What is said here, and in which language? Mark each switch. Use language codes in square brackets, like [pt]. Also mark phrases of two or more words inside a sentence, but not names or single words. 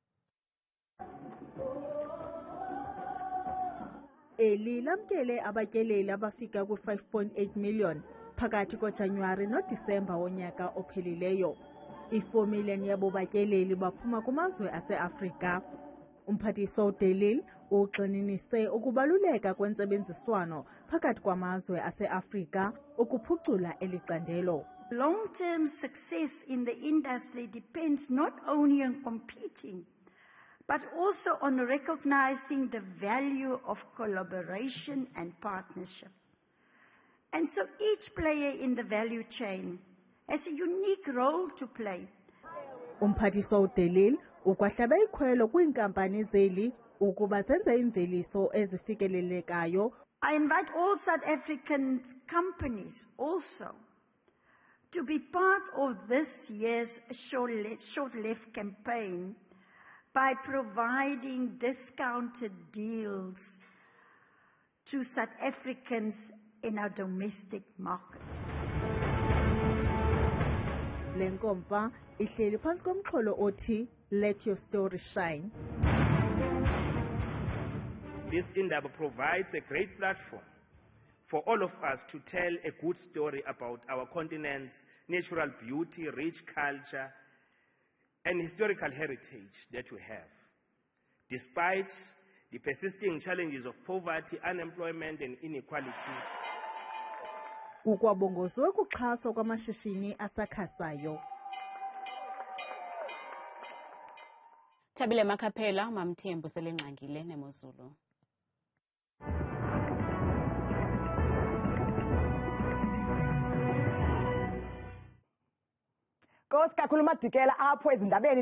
[xh] Eli lamkele abatyeleli abafika ku-5.8 million phakathi koJanuwari noDisemba wonyaka ophelileyo. I-4 million yabo batyeleli baphuma kumazwe ase-Afrika. Umphathiswa uDelil ugxininise ukubaluleka kwentsebenziswano phakathi kwamazwe ase-Afrika ukuphucula eli candelo. [en] Long-term success in the industry depends not only on competing, but also on recognizing the value of collaboration and partnership. And so each player in the value chain has a unique role to play. [xh] Umphathiswa uDelil ukwahlabe ikhwelo kwiinkampani zeli ukuba zenze imveliso ezifikelelekayo. [en] I invite all South African companies also to be part of this year's short left campaign by providing discounted deals to South Africans in our domestic market. [xh] Le nkomfa ihleli phantsi komxholo othi Let Your Story Shine. [en] this Iindaba provides a great platform for all of us to tell a good story about our continent's natural beauty, rich culture, and historical heritage that we have. Despite the persisting challenges of poverty, unemployment, and inequality, [xh] ukwabongozwe ukuxhaswa kwamashishini asakhasayo. Thabile Makhaphela, Mamthembu selengxangile nemozulu. Nkosi kakhulu Madikela apho ezindabeni.